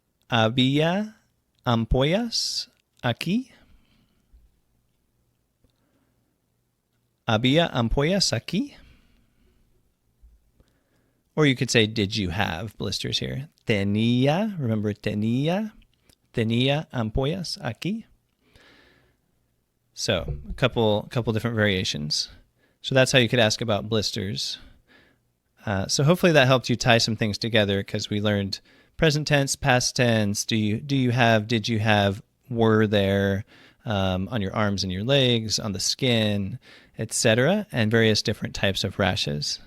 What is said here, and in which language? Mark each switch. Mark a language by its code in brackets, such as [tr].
[es] ¿Había ampollas aquí? ¿Había ampollas aquí? [en] Or you could say, did you have blisters here? [es] Tenía, [en] remember [es] tenía ampollas aquí? [en] So a couple different variations. So that's how you could ask about blisters. So hopefully that helped you tie some things together, because we learned present tense, past tense, do you have, did you have, were there, on your arms and your legs, on the skin, etc., and various different types of rashes.